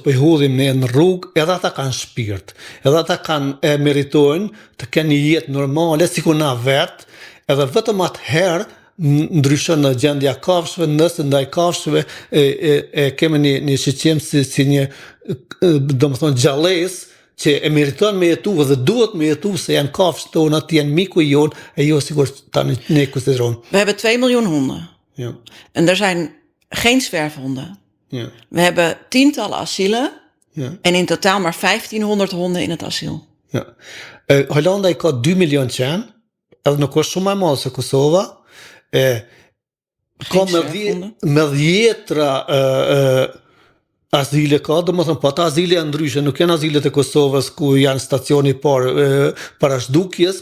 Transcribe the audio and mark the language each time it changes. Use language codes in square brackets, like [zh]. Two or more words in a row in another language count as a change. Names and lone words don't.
[sq] po i hodhim ne në rrugë, edhe ata kanë shpirt, edhe ata kanë meritojnë të kenë një jetë normale sikur na vet, edhe vetëm atëherë ndryshon në gjendja kafshëve, nëse ndaj kafshëve kemi një shqetësim si një domethënë gjallës që e meriton me jetu dhe duhet me jetu se janë kafshët tona, të janë miku i jonë e jo sikur tani ne considereren. [nl] We hebben 2 miljoen honden. Ja. En er zijn geen zwerfhonden. Ja. We hebben tientallen asielen. Ja. En in totaal maar 1500 honden in het asiel. Ja. [sq] Holanda ka 2 milion qenë, edhe nuk është shumë e madhe se Kosova. Ka me dhjetra azile ka, do më thëmë, po ata azile janë ndryshe, nuk janë azilet e Kosovës ku janë stacioni para shdukjes,